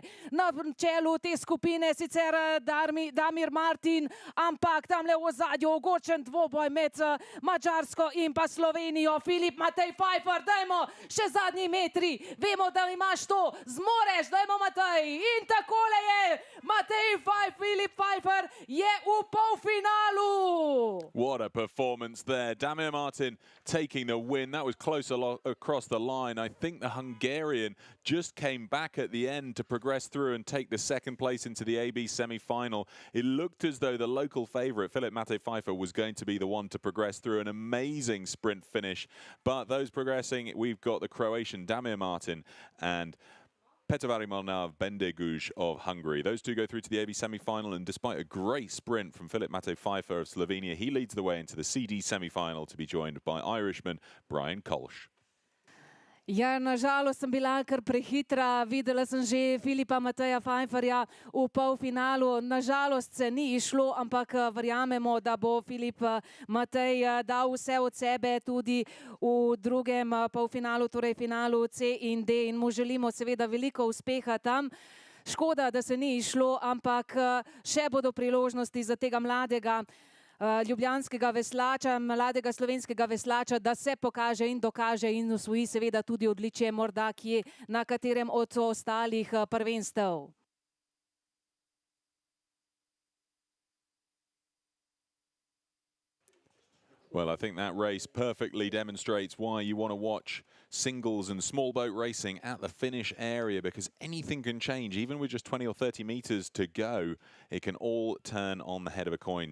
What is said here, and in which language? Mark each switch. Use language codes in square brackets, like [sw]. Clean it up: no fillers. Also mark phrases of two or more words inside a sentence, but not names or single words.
[sl] Na čelu te skupine sicer Damir Martin, ampak tamle v ozadju ogočen dvoboj med Mađarsko in pa Slovenijo. Filip Matej Pfeiffer, dajmo še zadnji metri. Vemo, da imaš to. Zmoreš, dajmo, Matej. In takole je. Filip Pfeiffer je v polfinalu. [en] What a performance there. Damir Martin taking the win. That was close across the line. I think the Hungarian just came back at the end to progress through and take the second place into the AB semi-final. It looked as though the local favourite, Filip Matej Pfeiffer, was going to be the one to progress through. An amazing sprint finish. But those progressing, we've got the Croatian Damir Martin and Peter Bendeguj of Hungary. Those two go through to the AB semi-final, and despite a great sprint from Filip Matej Pfeiffer of Slovenia, he leads the way into the CD semi-final to be joined by Irishman Brian Kolsch. [sl] Ja, nažalost sem bila kar prehitra. Videla sem že Filipa Mateja Pfeifferja v polfinalu. Nažalost se ni išlo, ampak verjamemo, da bo Filip Matej dal vse od sebe tudi v drugem polfinalu, torej finalu C in D, in mu želimo seveda veliko uspeha tam. Škoda, da se ni išlo, ampak še bodo priložnosti za tega mladega ljubljanskega veslača, mladega slovenskega veslača, da se pokaže in dokaže in osvoji seveda tudi odličje morda kje na katerem od ostalih prvenstev. [en] Well, I think that race perfectly demonstrates why you want to watch singles and small boat racing at the finish area, because anything can change. Even with just 20 or 30 meters to go, it can all turn on the head of a coin.